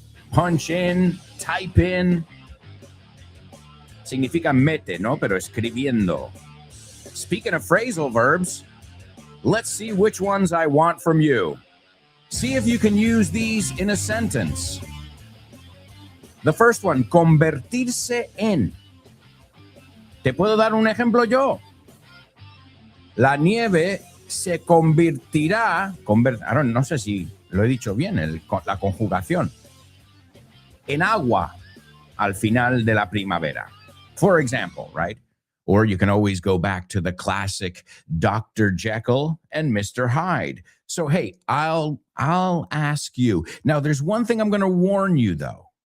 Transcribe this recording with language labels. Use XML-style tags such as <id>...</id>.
<en>Punch in, type in.</en> <es>Significa mete, ¿no? Pero escribiendo.</es> <en>Speaking of phrasal verbs, let's see which ones I want from you. See if you can use these in a sentence. The first one,</en> <es>convertirse en. Te puedo dar un ejemplo yo. La nieve se convertirá, no sé si lo he dicho bien, la conjugación, en agua al final de la primavera.</es> <en>For example, right? Or you can always go back to the classic Dr. Jekyll and Mr. Hyde. So, hey, I'll ask you. Now, there's one thing I'm going to warn you, though.</en>